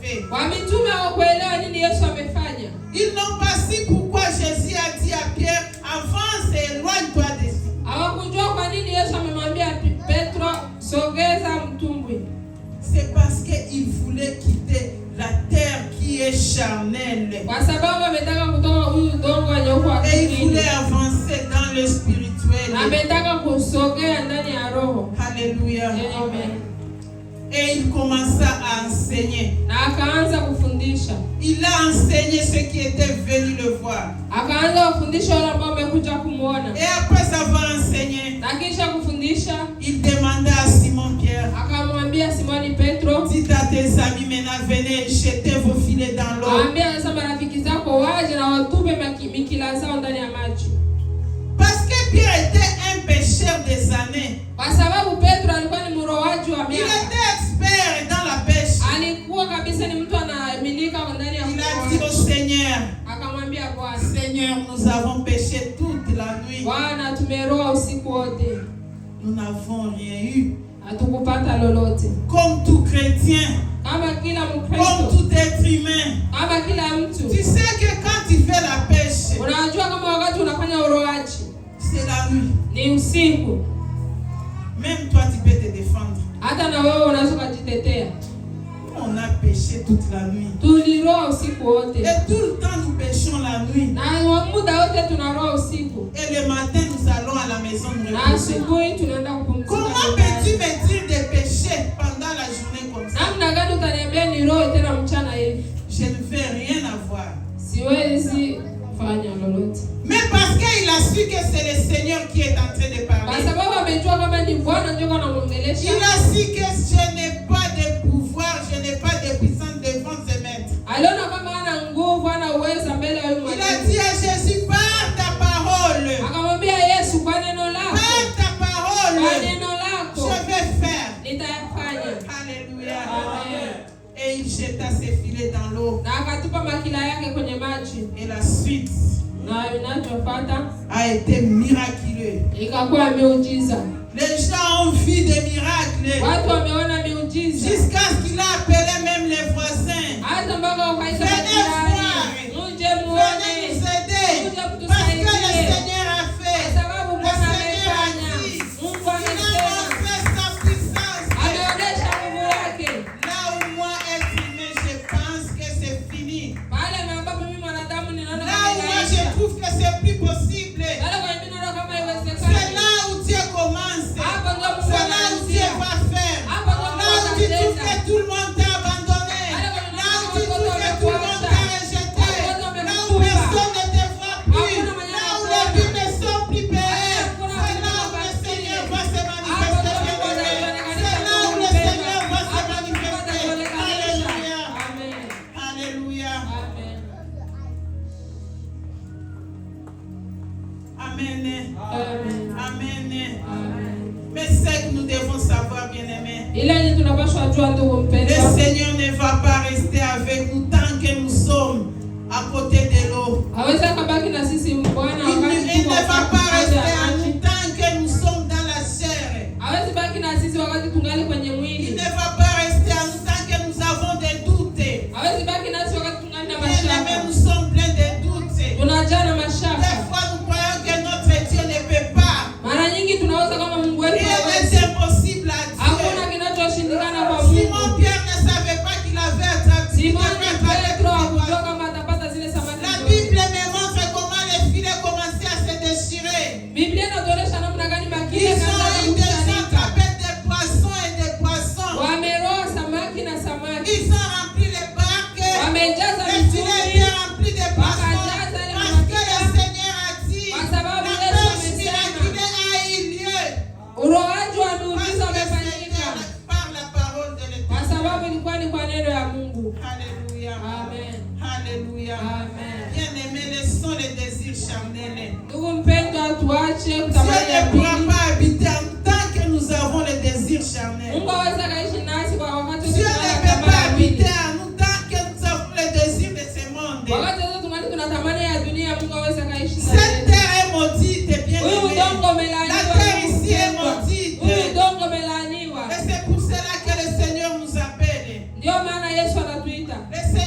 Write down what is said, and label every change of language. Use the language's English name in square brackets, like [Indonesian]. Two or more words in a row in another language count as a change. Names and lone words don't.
[Swahili] Wamitume hawakuelewa nini Yesu amefanya. [French] Ils n'ont pas su pourquoi Jésus a dit à Pierre, avance et éloigne-toi d'ici. [Swahili] Hawakujua kwa nini Yesu amemwambia Petro, sogeza mtumbwi. [French] C'est parce qu'il voulait quitter la terre qui est charnelle. [Swahili] Kwa sababu ametaka kutoka huyu udongo wenye uko wa [French] Et il [Swahili] kimwili. [French] voulait avancer dans le spirituel. [Swahili] Ametaka kusogea ndani ya roho. [French] Alléluia. [Swahili] Amen. [French] Et il commença à enseigner. [Swahili] Na akaanza kufundisha. [French] Il a enseigné ceux qui étaient venus le voir. [Swahili] Akaanza kufundisha wale ambao wamekuja kumuona. [French] Et après avoir enseigné, [Swahili] Na kisha kufundisha, [French] il demanda à Simon-Pierre, [Swahili] akamwambia Simoni Petro, [French] dites à tes amis maintenant, venez jeter vos filets dans l'eau. [Swahili] aambia sasa marafiki zako waje na watupe mikila zao ndani ya maji. [French] Parce que Pierre était un pêcheur des années. [Swahili] Kwa sababu Petro alikuwa ni mrowaji wa [French] Il [Swahili] miaka. [French] était expert dans la pêche. [Swahili] Alikuwa kabisa ni mtu anaaminika ndani ya [French] Il a dit au [Swahili] urowaji. [French] Seigneur, [Swahili] Akamwambia Bwana, [French] Seigneur, nous avons pêché toute la nuit. [Swahili] Bwana, tumeroa usiku wote. [French] Nous n'avons rien eu. [Swahili] Hatukupata lolote. [French] Comme tout chrétien, [Swahili] Kama kila [French] comme [Swahili] Mkristo, [French] tout être humain. [Swahili] kama kila mtu. [French] Tu sais que quand tu fais la pêche, [Swahili] Unajua kama wakati unafanya uroaji [French] c'est la nuit. [Swahili] ni usiku. [French] Même toi, tu peux te défendre. [Swahili] Hata na wewe unaweza kujitetea. [French] On a pêché toute la nuit. [Swahili] Tuliroa usiku wote. [French] Et tout le temps, nous pêchons la nuit. [Swahili] Na muda wote tunaroa usiku. [French] Et le matin, nous allons à la maison nous [Swahili] Na [French] reposer. [Swahili] asubuhi tunaenda kupumzika. [French] Comment peux-tu me dire de pécher pendant la journée comme ça? [Swahili] Namna gani utaniambia niroe tena mchana hivi? [French] Je ne veux rien avoir. [Swahili] Siwezi fanya lolote. [French] Mais parce qu'il a su que c'est le Seigneur qui est en train de [Swahili] Kwa [French] parler. [Swahili] sababu amejua kama ni Bwana ndio anamwongelesha. [French] Il a su que je n'ai pas de pouvoir, je n'ai pas de puissance devant ce maître. [Swahili] Aliona kama ana nguvu, ana uwezo mbele ya huyu [French] Il a [Swahili] mwalimu. [French] dit à Jésus, par ta parole, [Swahili] Akamwambia Yesu, kwa neno lako, [French] par ta [Swahili] kwa [French] parole, [Swahili] neno lako [French] je vais faire. [Swahili] nitayafanya. [French] Alléluia. [Swahili] Amen. [French] Et il jeta ses filets dans l'eau. [Swahili] Na akatupa makila yake kwenye maji. [French] Et la suite [Swahili] Na inachofuata [French] a été miraculeuse. [Swahili] ikakuwa miujiza. [French] Les gens ont vu des miracles. [Swahili] Watu wameona miujiza. [French] Jusqu'à ce qu'il a appelé même les voisins. [Swahili] Hata mpaka wakaita [French] Venez [Swahili] majirani. [French] voir. [Swahili] Muje [French] Venez [Swahili] muone. [French] nous aider. [Swahili] Muje [French] Parce que le [Swahili] mtusaidie. [French] Seigneur a [Swahili] Kwa [French] fait. [Swahili] sababu [French] Le [Swahili] Bwana [French] Seigneur a [Swahili] amefanya. [French] dit. [Swahili] Mungu [French] Il a [Swahili] amesema. [French] montré sa puissance. [Swahili] Ameonyesha nguvu yake. [French] Là où moi, être humain, je pense que c'est fini. [Swahili] Pale ambapo mimi mwanadamu ninaona [French] Là [Swahili] kama [French] où moi, [Swahili] inaisha. [French] je trouve que c'est plus possible. [Swahili] Pale kwa mimi naona kama [French] C'est [Swahili] haiwezekani. [French] là où Dieu commence. [Swahili] Hapo ndio Mungu [French] C'est là où Dieu [Swahili] anaanzia. [French] va faire. [Swahili] Hapo ndio [French] Là [Swahili] Mungu [French] où tu trouves [Swahili] atatenda. [French] que tout le monde t'a abandonné. Là où tu trouves que tout le monde t'a rejeté. Là où personne ne te voit plus. Là où les vies ne sont plus payées. C'est là où le Seigneur va se manifester. C'est là où le Seigneur va se manifester. Alléluia. [Swahili] Amen. [French] Alléluia. [Swahili] Amen. Amen. Amen. Amen. Amen. [French] Mais ce que nous devons savoir, bien-aimés, [Swahili] Ila ni tunapaswa jua ndugu [French] le [Swahili] mpendwa. [French] Seigneur ne va pas rester avec nous tant que nous sommes à côté de l'eau. [Swahili] Hawezi akabaki na sisi Bwana [French] Il [Swahili] wakati [French] ne [Swahili] tuko [French] va pas [Swahili] kando [French] rester [Swahili] ya [French] à [Swahili] maji. [French] nous tant que nous sommes dans la chair. [Swahili] Hawezi baki na sisi wakati tungali kwenye [French] Il [Swahili] mwili. [French] ne va pas rester à nous tant que nous avons des doutes. [Swahili] Hawezi baki nasi wakati tungali na [French] Bien-aimés, [Swahili] mashaka. [French] nous sommes pleins de doutes. [Swahili] Tunajaa na [French] Des [Swahili] mashaka. [French] fois, nous croyons que notre Dieu ne peut pas. [Swahili] Mara nyingi tunawaza kama Mungu wetu [French] Rien [Swahili] hawezi. [French] n'est impossible à [Swahili] Hakuna [French] Dieu. [Swahili] kinachoshindikana kwa [French] Simon [Swahili] Mungu. [French] Pierre ne savait pas qu'il avait attrapé. [Swahili] Simoni Petro hakujua kama atapata zile samaki [French] La [Swahili] zote. [French] Bible me montre comment les filets commençaient à se déchirer. [Swahili] Biblia inatuonyesha namna gani makile [French] Ils [Swahili] kaanza [French] ont eu des [Swahili] kukusanyika. [French] attrapés des poissons et des poissons. [Swahili] Wameroa samaki na samaki. [French] Ils ont rempli les barques. [Swahili] Wamejaza [French] Les filets [Swahili] mituni. [French] étaient remplis de poissons. [Swahili] Wakajaza ile [French] Parce que le [Swahili] mafuta. [French] Seigneur a dit, [Swahili] Kwa sababu [French] la [Swahili] Yesu [French] pêche [Swahili] amesema. [French] miraculeuse a eu lieu. [Swahili] Uroaji wa [French] Parce [Swahili] miujiza [French] que [Swahili] umefanyika. [French] c'était par la parole de [Swahili] Kwa [French] l'Éternel. [Swahili] sababu ilikuwa ni kwa neno ya Mungu. [French] Alléluia. [Swahili] Amen. [French] Alléluia. [Swahili] Amen. [French] Bien-aimés, laissons les désirs charnels. [Swahili] Ndugu mpendwa, tuache [French] Dieu [Swahili] kutamani ya [French] ne pourra [Swahili] pili. [French] pas habiter en tant que nous avons les désirs charnels. [Swahili] Mungu hawezi akaishi nasi kwa wakati wote [French] Dieu ne [Swahili] tunataka [French] peut pas [Swahili] tamaa ya pili. [French] habiter en nous tant que nous avons les désirs de ce monde. [Swahili] Wakati wote tungali tunatamani ya dunia, Mungu hawezi akaishi ndani [French] Cette [Swahili] yetu. [French] terre est maudite, bien [Swahili] Huyu [French] aimé. [Swahili] udongo [French] La [Swahili] umelaaniwa. [French] terre ici est [Swahili] mpendwa. [French] maudite. [Swahili] Huyu udongo umelaaniwa. [French] Et c'est pour cela que le Seigneur nous appelle. [Swahili] Ndio maana Yesu anatuita. [French] Le